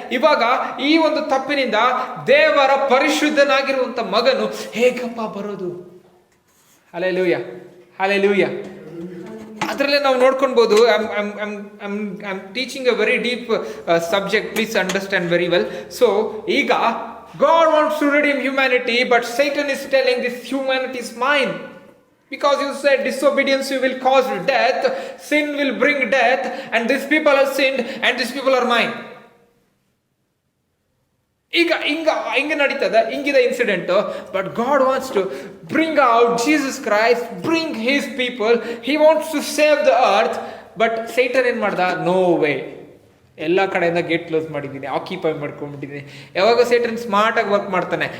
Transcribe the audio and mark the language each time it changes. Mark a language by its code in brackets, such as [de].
[kn] ಇವಾಗ ಈ ಒಂದು ತಪ್ಪಿನಿಂದ ದೇವರ ಪರಿಶುದ್ಧನಾಗಿರುವಂತ ಮಗನು ಹೇಗಪ್ಪ ಬರೋದು? Hallelujah, hallelujah. ಅದರಲ್ಲೇ ನಾವು ನೋಡ್ಕೊಳ್ಬೋದು. [en] I'm teaching a very deep subject, please understand very well. So ಈಗ God wants to redeem humanity, but Satan is telling this humanity is mine. Because you said disobedience will cause death, sin will bring death, and these people have sinned, and these people are mine. [kn] ಈಗ ಹಿಂಗೆ ನಡೀತದೆ, ಹಿಂಗಿದೆ incident. [en] But God wants to bring out Jesus Christ, bring his people. He wants to save the earth. But Satan [kn] ಏನು ಮಾಡ್ದ? [en] No way. [kn] ಎಲ್ಲ ಕಡೆಯಿಂದ gate close ಮಾಡಿದ್ದೀನಿ, occupy ಮಾಡ್ಕೊಂಡ್ಬಿಟ್ಟಿದ್ದೀನಿ. ಯಾವಾಗ ಸೈಟನ್ ಸ್ಮಾರ್ಟ್ ಆಗಿ ವರ್ಕ್ ಮಾಡ್ತಾನೆ.